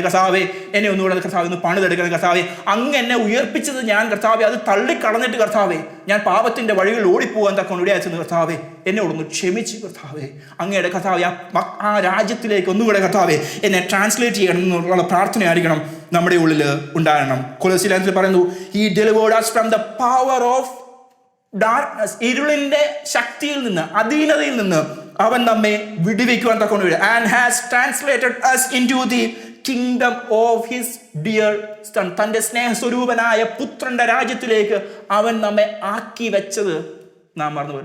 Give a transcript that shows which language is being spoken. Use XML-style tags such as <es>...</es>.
<ml>കർത്താവേ, എന്നെ ഒന്നുകൂടെ കർത്താവേ ഒന്ന് പണിതെടുക്കണം. കർത്താവേ, അങ്ങ് എന്നെ ഉയർപ്പിച്ചത് ഞാൻ കർത്താവേ അത് തള്ളിക്കളഞ്ഞിട്ട് കർത്താവേ ഞാൻ പാപത്തിന്റെ വഴികളിൽ ഓടിപ്പോകാൻ തക്കൊണ്ട് ഇവിടെ അയച്ചത് കർത്താവേ എന്നോടൊന്ന് ക്ഷമിച്ച് കർത്താവേ അങ്ങയുടെ കർത്താവേ ആ രാജ്യത്തിലേക്ക് ഒന്നുകൂടെ കർത്താവേ എന്നെ ട്രാൻസ്ലേറ്റ് ചെയ്യണം എന്നുള്ള പ്രാർത്ഥനയായിരിക്കണം നമ്മുടെ ഉള്ളിൽ ഉണ്ടാകണം. കൊലോസ്യർ ലേഖനത്തിൽ പറയുന്നു,</ml> <en>he delivered us from the power of darkness,</en> <ml>ഇരുളിന്റെ ശക്തിയിൽ നിന്ന്, അധീനതയിൽ നിന്ന് അവൻ നമ്മെ വിടുവിക്കുവാൻ തക്കൊണ്ട്</ml> <en>and has translated us into the kingdom of his dear son.</en> <ml>തന്റെ സ്നേഹസ്വരൂപനായ പുത്രന്റെ രാജ്യത്തിലേക്ക് അവൻ നമ്മെ ആക്കി വെച്ചത് നാം മറന്നുപോയി.</ml>